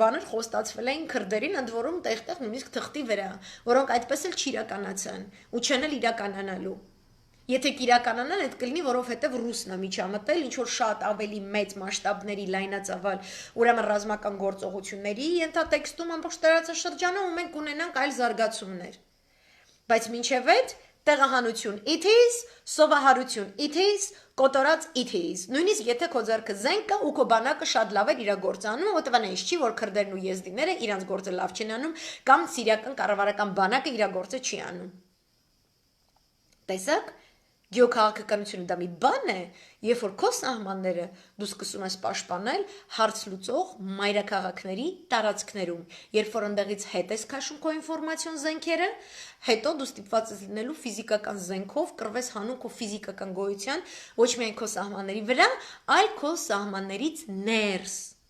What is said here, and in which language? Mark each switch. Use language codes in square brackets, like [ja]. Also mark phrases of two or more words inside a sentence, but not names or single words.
[hy] բաներ խոստացվել էին քրդերին, ընդ որում տեղ-տեղ նույնիսկ թղթի վրա, որոնք այդպես էլ չիրականացան ու չեն էլ իրականանալու։ Եթե կիրականանան, այդ կլինի, որովհետև ռուսն է միջամտել, ինչ որ շատ ավելի մեծ մասշտաբների լայնածավալ, ուրեմն ռազմական գործողությունների ենթատեքստում ամբողջ տարածաշրջանում ու մենք ունենանք այլ զարգացումներ։ Բայց մինչև այդ տեղահանություն [en] it is, [hy] սովահարություն [en] it is, [hy] կոտորած [en] it is։ [hy] Նույնիսկ եթե քո ձեռքը զենք կա ու քո բանակը շատ լավ էր իր գործը անում, որտեղ այնպես չի, որ քրդերն ու եզդիները իրանց գործը լավ չեն անում կամ սիրիական կառավարական բանակը իր գործը չի անում։ Տեսակ Գեոքաղաքականությունը դա մի բան է, երբ որ քո սահմանները դու սկսում ես պաշտպանել հարց լուծող մայրաքաղաքների տարածքներում, երբ որ ընդեղից հետ ես քաշում քո ինֆորմացիոն զենքերը, հետո դու ստիպված ես լինելու ֆիզիկական զենքով կռվես հանուն քո ֆիզիկական գոյության ոչ միայն քո սահմանների վրա, այլ քո սահմաններից ներս։